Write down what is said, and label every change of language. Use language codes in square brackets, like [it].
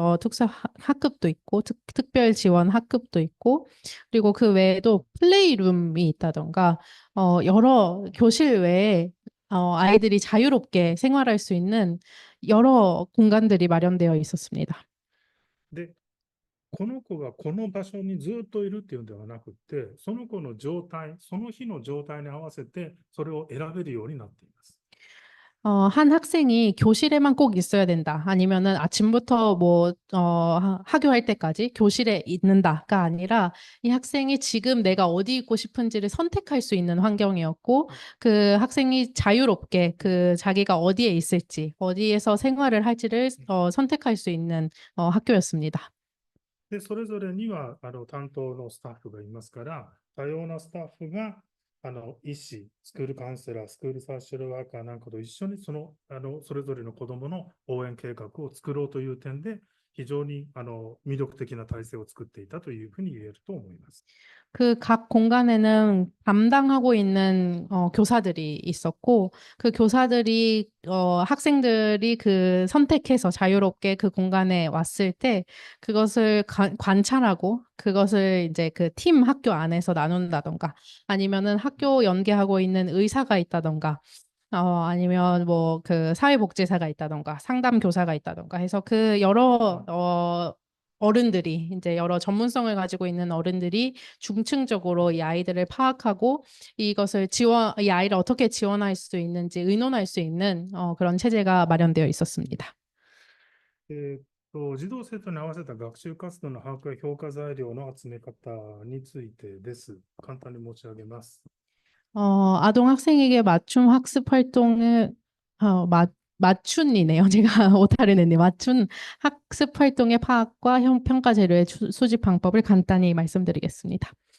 [ko] 특수학급도 있고, 특별지원학급도 있고, 그리고 그 외에도 플레이룸이 있다던가, 여러 교실 외에 아이들이 자유롭게 생활할 수 있는 여러 공간들이 마련되어 있었습니다. [ja] で、この子がこの場所にずっといるっていうのではなくて、その子の状態、その日の状態に合わせてそれを選べるようになっています。 [ko] 한 학생이 교실에만 꼭 있어야 된다. 아니면은 아침부터 학교할 때까지 교실에 있는다가 아니라 이 학생이 지금 내가 어디 있고 싶은지를 선택할 수 있는 환경이었고, 그 학생이 자유롭게 그 자기가 어디에 있을지, 어디에서 생활을 할지를 선택할 수 있는 학교였습니다. [ja] で、それぞれには担当のスタッフがいますから、多様なスタッフが医師、スクールカウンセラー、スクールサーシャルワーカーなんかと一緒にそれぞれの子どもの応援計画を作ろうという点で、非常に魅力的な体制を作っていたというふうに言えると思います。 [ko] 그 각 공간에는 담당하고 있는 교사들이 있었고, 그 교사들이 학생들이 그 선택해서 자유롭게 그 공간에 왔을 때 그것을 관찰하고 그것을 이제 그 팀 학교 안에서 나눈다던가, 아니면은 학교 연계하고 있는 의사가 있다던가, 아니면 뭐 그 사회복지사가 있다던가 상담교사가 있다던가 해서 그 여러 어른들이 이제 여러 전문성을 가지고 있는 어른들이 중층적으로 이 아이들을 파악하고 이것을 이 아이를 어떻게 지원할 수 있는지 의논할 수 있는 그런 체제가 마련되어 있었습니다. [ja] 児童生徒に合わせた学習活動の把握や評価材料の集め方についてです。簡単に申し上げます。 [ko] 아동 학생에게 맞춤 학습 활동을 맞춘이네요. 제가 오타를 냈네. 맞춘 학습 활동의 파악과 평가 재료의 수집 방법을 간단히 말씀드리겠습니다.